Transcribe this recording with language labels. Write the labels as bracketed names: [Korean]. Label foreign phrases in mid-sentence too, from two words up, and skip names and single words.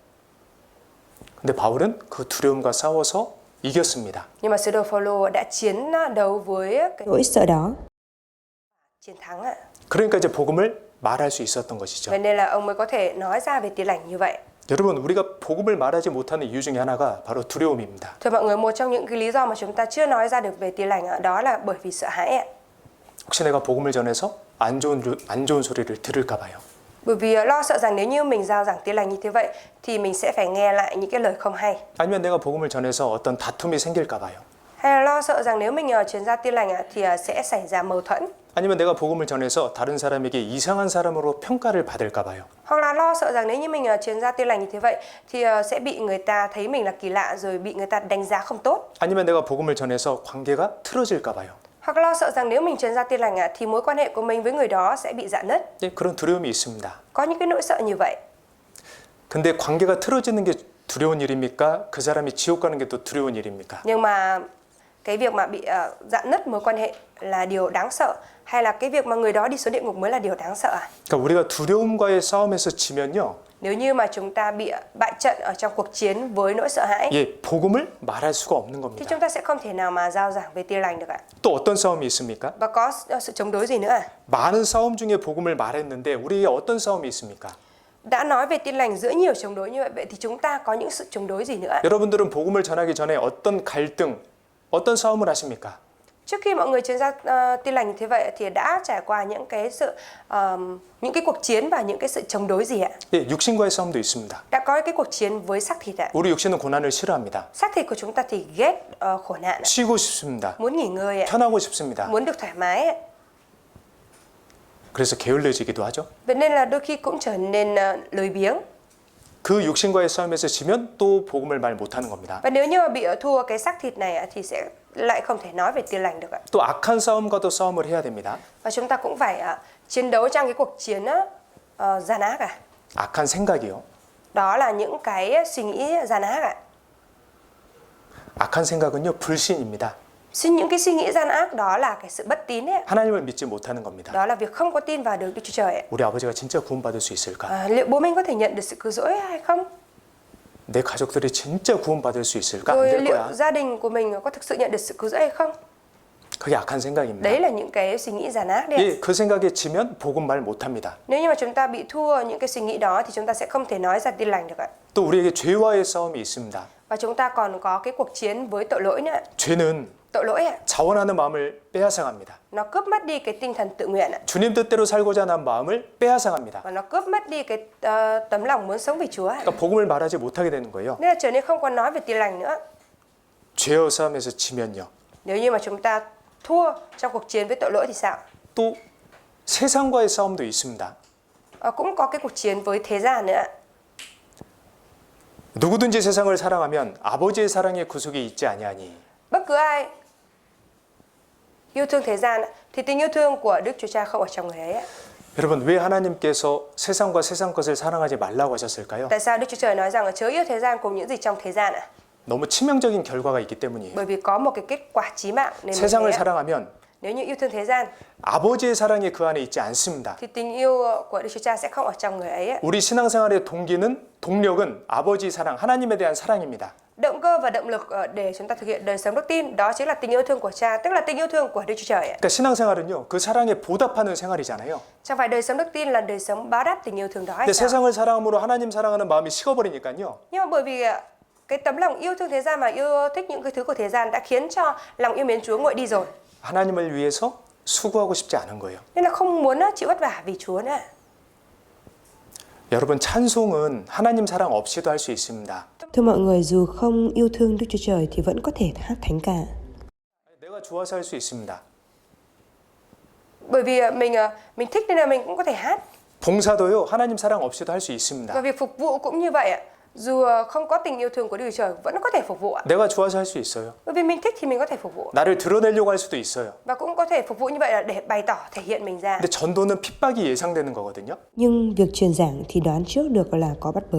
[Korean] 근데 바울은 그 두려움과 싸워서 이겼습니다. [Vietnamese] Nhưng mà sứ đồ Phaolô đã chiến đấu với cái Nỗi sợ đó. chiến thắng ạ. [Korean] 그러니까 이제 복음을 말할 수 있었던 것이죠. [Vietnamese] Vậy nên là ông mới có thể nói ra về tin lành như vậy. [Korean] 여러분, 우리가 복음을 말하지 못하는 이유 중에 하나가 바로 두려움입니다. [Vietnamese] Thưa mọi người, một trong những cái lý do mà chúng ta chưa nói ra được về tin lành đó là bởi vì sợ hãi ạ. [Korean] 혹시 내가 복음을 전해서 안 좋은 소리를 들을까 봐요. [Vietnamese] Bởi vì lo sợ rằng nếu như mình giao giảng tin lành như thế vậy thì mình sẽ phải nghe lại những cái lời không hay. [Korean] 아니면 내가 복음을 전해서 어떤 다툼이 생길까 봐요. [Vietnamese] Hay là lo sợ rằng nếu mình truyền ra tin lành thì sẽ xảy ra mâu thuẫn. [Korean] 아니면 내가 복음을 전해서 다른 사람에게 이상한 사람으로 평가를 받을까 봐요. [Vietnamese] Hoặc là lo sợ rằng nếu như mình truyền ra tin lành như thế vậy thì sẽ bị người ta thấy mình là kỳ lạ rồi bị người ta đánh giá không tốt. [Korean] 아니면 내가 복음을 전해서 관계가 틀어질까 봐요. [Vietnamese] Hoặc lo sợ rằng nếu mình truyền ra tin lành thì mối quan hệ của mình với người đó sẽ bị rạn nứt. [Korean] 네, 그런 두려움이 있습니다. [Vietnamese] Có những cái nỗi sợ như vậy. [Korean] 근데 관계가 틀어지는 게 두려운 일입니까? 그 사람이 지옥 가는 게 또 두려운 일입니까? [Vietnamese] Nhưng mà cái việc mà bị rạn nứt mối quan hệ là điều đáng sợ hay là cái việc mà người đó đi xuống địa ngục mới là điều đáng sợ à? [Korean] 그러니까 우리가 두려움과의 싸움에서 지면요. [Vietnamese] Nếu như mà chúng ta bị bại trận ở trong cuộc chiến với nỗi sợ hãi [Korean] 예, 복음을 말할 수가 없는 [Vietnamese] thì [Korean] 겁니다. [Vietnamese] chúng ta sẽ không thể nào mà giao giảng về tin lành được ạ. [Korean] 또 어떤 싸움이 있습니까? [Vietnamese] Và có sự chống đối gì nữa à? [Korean] 많은 싸움 중에 복음을 말했는데 우리에게 어떤 싸움이 있습니까? [Vietnamese] Đã nói về tin lành giữa nhiều chống đối như vậy thì chúng ta có những sự chống đối gì nữa ạ? [Korean] 여러분들은 복음을 전하기 전에 어떤 갈등, 어떤 싸움을 하십니까? [Vietnamese] Trước khi mọi người truyền ra tin lành như thế vậy thì đã trải qua những cái những cái cuộc chiến và những cái sự chống đối gì ạ? [Korean] 예, 육신과의 싸움도 있습니다. [Vietnamese] Đã có cái cuộc chiến với xác thịt ạ. [Korean] 우리 육신은 고난을 싫어합니다. [Vietnamese] Xác thịt của chúng ta thì ghét khổ nạn ạ. [Korean] 쉬고 싶습니다. [Vietnamese] Muốn nghỉ ngơi ạ. [Korean] 편하고 싶습니다. [Vietnamese] Muốn được thoải mái ạ. [Korean] 그래서 게을러지기도 하죠. [Vietnamese] Vậy nên là đôi khi cũng trở nên lười biếng. [Korean] 그 육신과의 싸움에서 지면 또 복음을 말 못하는 겁니다. [Vietnamese] Và nếu như mà bị thua cái xác thịt này thì sẽ lại không thể nói về tin lành được ạ. [Korean] 또 악한 싸움과도 싸움을 해야 됩니다. [Vietnamese] Và chúng ta cũng phải chiến đấu trong cái cuộc chiến gian ác ạ. [Korean] 악한 생각이요. [Vietnamese] Đó là những cái suy nghĩ gian ác ạ. [Korean] 악한 생각은요, 불신입니다. [Vietnamese] Những cái suy nghĩ gian ác đó là cái sự bất tín ấy. [Korean] 하나님을 믿지 못하는 겁니다. [Vietnamese] Đó là việc không có tin vào được Đức Chúa Trời ấy. [Korean] 우리 아버지가 진짜 구원받을 수 있을까? [Vietnamese] Liệu bố mình có thể nhận được sự cứu rỗi hay không? [Korean] 내 가족들이 진짜 구원받을 수 있을까? 안 [Vietnamese] Rồi [Korean] 될 [Vietnamese] liệu [Korean] 거야. [Vietnamese] gia đình của mình có thực sự nhận được sự cứu rỗi hay không? [Korean] 그게 악한 생각입니다. [Vietnamese] Đấy là những cái suy nghĩ gian ác đấy. [Korean] 예, 그 생각에 지면 복음 말 못합니다. [Vietnamese] Nếu như mà chúng ta bị thua những cái suy nghĩ đó thì chúng ta sẽ không thể nói ra tin lành được ạ. [Korean] 또 우리에게 죄와의 싸움이 있습니다. [Vietnamese] Và chúng ta còn có cái cuộc chiến với tội lỗi nữa. [Korean] 죄는 [Vietnamese] tội lỗi ạ, [Korean] 자원하는 마음을 빼앗아갑니다. [Vietnamese] nó cướp mất đi cái tinh thần tự nguyện ạ, [Korean] 주님 뜻대로 살고자 하는 마음을 빼앗아갑니다. [Vietnamese] và nó cướp mất đi cái tấm lòng muốn sống vì Chúa ạ. [Korean] 그러니까 복음을 말하지 못하게 되는 거예요. [Vietnamese] Nên là trở nên không còn nói về Tin lành nữa. [Korean] 죄와 싸움에서 지면요. [Vietnamese] Nếu như mà chúng ta thua trong cuộc chiến với tội lỗi thì sao? [Korean] 또 세상과의 싸움도 있습니다. [Vietnamese] Cũng có cái cuộc chiến với thế gian nữa ạ. [Korean] 누구든지 세상을 사랑하면 아버지의 사랑의 구속이 있지 아니하니. [Vietnamese] Bất cứ ai yêu thương thế gian thì tình yêu thương của Đức Chúa Cha không ở trong người ấy ạ. [Korean] 여러분, 왜 하나님께서 세상과 세상 것을 사랑하지 말라고 하셨을까요? [Vietnamese] Tại sao Đức Chúa Trời nói rằng là chớ yêu thế gian cùng những gì trong thế gian ạ? [Korean] 너무 치명적인 결과가 있기 때문이에요. [Vietnamese] Bởi vì có một cái kết quả chí mạng nên mới [Korean] 세상을 [Vietnamese] thế ạ. [Korean] 사랑하면 [Vietnamese] Nếu như yêu thương thế gian [Korean] 아버지의 사랑이 그 안에 있지 않습니다. [Vietnamese] thì tình yêu của Đức Chúa Cha sẽ không ở trong người ấy ạ. [Korean] 우리 신앙생활의 동력은 아버지 사랑, 하나님에 대한 사랑입니다. [Vietnamese] Động cơ và động lực để chúng ta thực hiện đời sống đức tin đó chính là tình yêu thương của Cha, tức là tình yêu thương của Đức Chúa Trời ạ. [Korean] 그러니까 신앙생활은요, 그 사랑에 보답하는 생활이잖아요. [Vietnamese] Chẳng phải đời sống đức tin là đời sống báo đáp tình yêu thương đó hay [Korean] 근데 [Vietnamese] sao? [Korean] 세상을 사랑함으로 하나님 사랑하는 마음이 식어버리니까요. [Vietnamese] Nhưng mà bởi vì cái tấm lòng yêu thương thế gian mà yêu thích những cái thứ của thế gian đã khiến cho lòng yêu mến Chúa nguội đi rồi. [Korean] 하나님을 위해서 수고하고 싶지 않은 거예요. [Vietnamese] Nên là không muốn chịu vất vả vì Chúa nữa. [Korean] 여러분, 찬송은 하나님 사랑 없이도 할 수 있습니다. [Vietnamese] Thưa mọi người, dù không yêu thương Đức Chúa Trời thì vẫn có thể hát thánh ca. [Korean] 내가 좋아서 할 수 있습니다. [Vietnamese] Bởi vì mình thích nên là mình cũng có thể hát. [Korean] 봉사도요, 하나님 사랑 없이도 할 수 있습니다. [Vietnamese] Và việc phục vụ cũng như vậy ạ. Dù không có tình yêu thương của Đức Chúa Trời vẫn có thể phục vụ ạ. [Korean] 내가 좋아서 할 수 있어요. [Vietnamese] Bởi vì mình thích thì mình có thể phục vụ. [Korean] 나를 드러내려고 할 수도 있어요. [Vietnamese] Và cũng có thể phục vụ như vậy là để bày tỏ, thể hiện mình ra. [Korean] 근데 전도는 핍박이 예상되는 거거든요. [Vietnamese] Nhưng việc truyền giảng thì đoán trước được là có bắt bớ.